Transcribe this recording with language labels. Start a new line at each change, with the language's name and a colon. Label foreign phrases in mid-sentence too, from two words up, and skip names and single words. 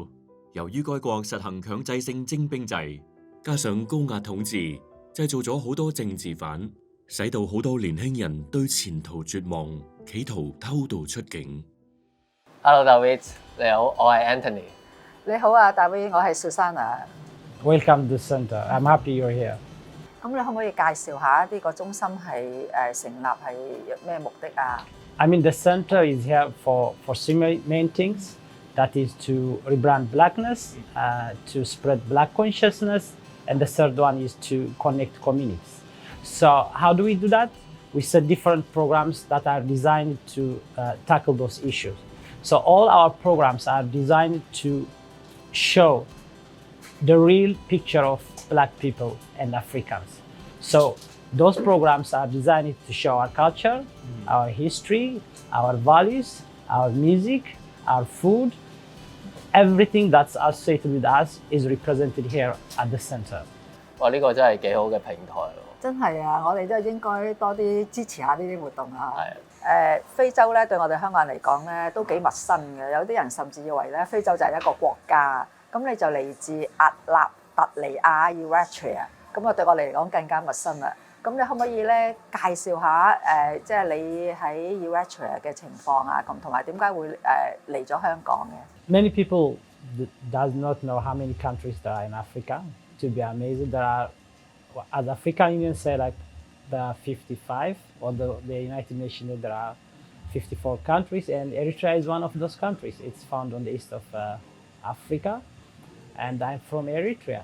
Cantonese: 由於該國實行強制性徵兵制，加上高壓統治，製造咗好多政治犯，使到好多年輕人對前途絕望，企圖偷渡出境。 Hello Dawit， 你好，我係 Anthony。你好啊，Dawit，我係
English: Susanna。Welcome to the centre. I'm happy you're here.
Cantonese: 咁你可唔可以介紹下呢個中心係成立係咩目的啊
English: I mean, the centre is here for three main things. That is to rebrand blackness, to spread black consciousness, and the third one is to connect communities. So how do we do that? We set different programs that are designed to tackle those issues. So all our programs are designed to show the real picture of black people and Africans. So those programs are designed to show our culture, our history, our values, our music, our food. Everything that's associated with us is represented here at the center.
Cantonese: 哇！呢個真係幾好嘅平台喎。真係啊！我哋都應該多啲支持下呢啲活動啊。係。非洲咧對我哋香港人嚟講咧都幾陌生嘅，有啲人甚至以為咧非洲就係一個國家。咁你就嚟自厄立特里亞 Eritrea， 咁啊對我嚟講更加陌生啦。咁你可唔可以咧介紹下即係你喺 Eritrea 嘅情況啊，同埋點解會嚟咗香港嘅？
English: Many people does not know how many countries there are in Africa. To be amazing, there are, as African Union say, like there are 55, or the United Nations there are 54 countries, and Eritrea is one of those countries. It's found on the east of Africa, and I'm from Eritrea.